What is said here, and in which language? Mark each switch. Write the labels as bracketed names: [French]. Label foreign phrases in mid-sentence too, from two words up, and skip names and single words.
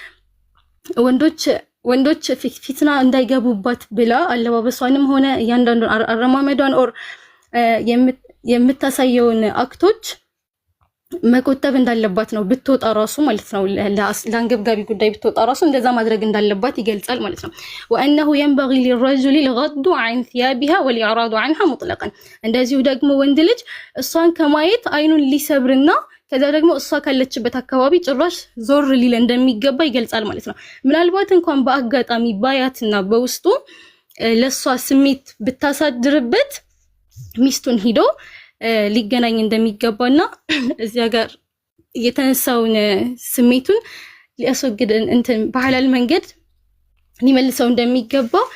[Amharic] ወንዶች ፊትና እንዳይገቡባት ብላ አለባበሷንም ሆነ እያንዳንዱ አረማመዷን ኦር የምታሳየውን አክቶች መቆጠብ እንዳለባት ነው ብትወጣ ራሱ ማለት ነው። ለአንገብጋቢ ጉዳይ ብትወጣ ራሱ እንደዛ ማድረግ እንዳለባት ይገልጻል ማለት ነው። [Arabic] وأنه ينبغي للرجل الغض عن ثيابها والإعراض عنها مطلقا [Amharic] እንደዚሁ ደግሞ ወንድ ልጅ እሷን ከማየት አይኑን ሊሰብርና ከዛ ደግሞ እሷ ካለችበት አካባቢ ጭራሽ ዞር ሊል እንደሚገባ ይገልጻል ማለት ነው። ምናልባት እንኳን በአጋጣሚ ባያትና በውስጡ ለሷ ስሜት ብታሳድርበት ሚስቱን ሂዶ ሊገናኝ እንደሚገባና እዚያ ጋር የተነሳውን ስሜቱን ሊያስወግድ እንትን በሐላል መንገድ ሊመልሰው እንደሚገባ